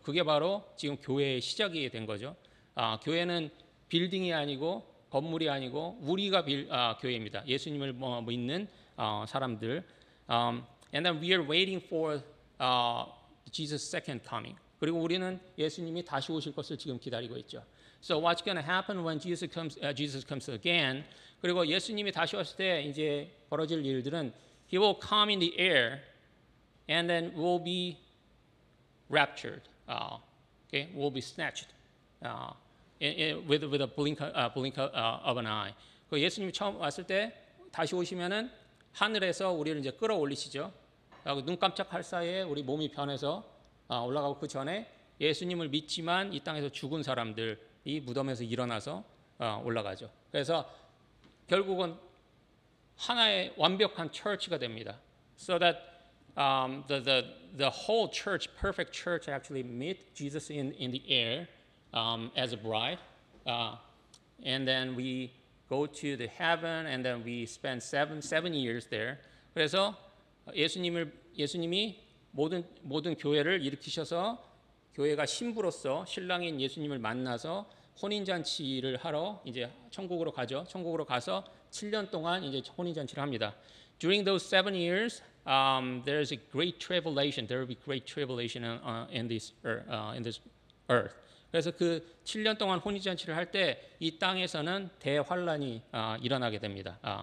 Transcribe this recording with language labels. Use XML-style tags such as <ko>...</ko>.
<ko>그게 바로 지금 교회의 시작이 된 거죠. 교회는 빌딩이 아니고 건물이 아니고 우리가 교회입니다. 예수님을 믿는 사람들.</ko> <en>And then we are waiting for Jesus' second coming.</en> <ko>그리고 우리는 예수님이 다시 오실 것을 지금 기다리고 있죠.</ko> <en>So what's going to happen when Jesus comes again?</en> <ko>그리고 예수님이 다시 왔을 때 이제 벌어질 일들은</ko> <en>He will come in the air, and then will be raptured. Okay, will be snatched with a blink of an eye.</en> <ko>그 예수님이 처음 왔을 때 다시 오시면은 하늘에서 우리를 이제 끌어올리시죠. 눈 깜짝할 사이에 우리 몸이 변해서 올라가고 그 전에 예수님을 믿지만 이 땅에서 죽은 사람들이 무덤에서 일어나서 올라가죠. 그래서 결국은 하나의 완벽한 church가 됩니다.</ko> <en>So that the whole church, perfect church, actually meet Jesus in the air as a bride, and then we go to the heaven, and then we spend seven years there.</en> <ko>그래서 예수님이 모든 교회를 일으키셔서 교회가 신부로서 신랑인 예수님을 만나서 혼인잔치를 하러 이제 천국으로 가죠. 천국으로 가서 7년 동안 이제 혼인잔치를 합니다.</ko> <en>During those 7 years, there is a great tribulation. There will be great tribulation in this earth.</en> <ko>그래서 그 7년 동안 혼인잔치를 할 때 이 땅에서는 대환란이 일어나게 됩니다.</ko>